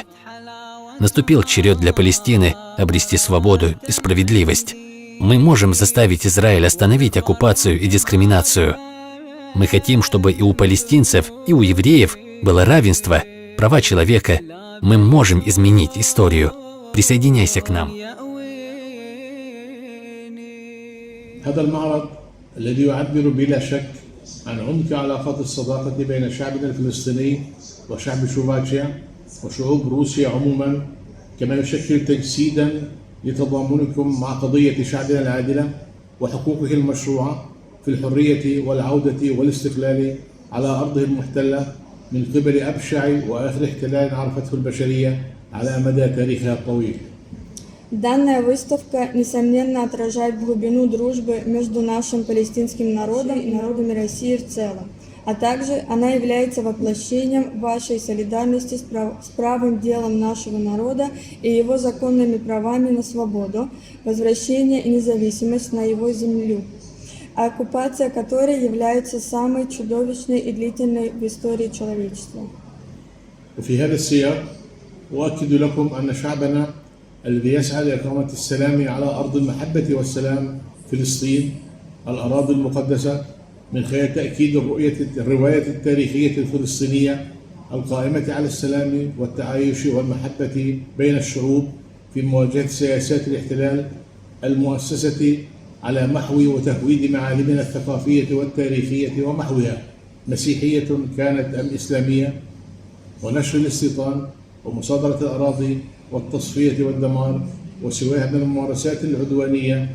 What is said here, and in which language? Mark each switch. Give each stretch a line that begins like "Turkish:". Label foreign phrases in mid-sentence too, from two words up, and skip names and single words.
Russian: Наступил черед для Палестины обрести свободу и справедливость. Мы можем заставить Израиль остановить оккупацию и дискриминацию. Мы хотим, чтобы и у палестинцев, и у евреев было равенство, права человека. Мы можем изменить историю. Присоединяйся к нам.
Arabic: هذا المعرض الذي يعبر بلا شك عن عمق علاقات الصداقة بين شعبنا الفلسطيني وشعب شوفاتشيا وشعوب روسيا عموما، كما يشكل تجسيدا لتضامنكم مع قضية شعبنا العادلة وحقوقه المشروعة في الحرية والعودة والاستقلال على أرضه المحتلة من قبل أبشع وآخر احتلال عرفته البشرية على مدى تاريخها الطويل.
Russian: Данная выставка, несомненно, отражает глубину дружбы между нашим палестинским народом и народами России в целом, а также она является воплощением вашей солидарности с правым делом нашего народа и его законными правами на свободу, возвращение и независимость на его землю, оккупация которой является самой чудовищной и длительной в истории человечества.
Arabic: وفي هذا السياق أؤكد لكم أن شعبنا الذي يسعى لإقامة السلام على أرض المحبة والسلام فلسطين الأراضي المقدسة من خلال تأكيد الرواية التاريخية الفلسطينية القائمة على السلام والتعايش والمحبة بين الشعوب في مواجهة سياسات الاحتلال المؤسسة على محو وتهويد معالمنا الثقافية والتاريخية ومحوها مسيحية كانت أم إسلامية، ونشر الاستيطان ومصادرة الأراضي والتصفية والدمار وسواها من الممارسات العدوانية.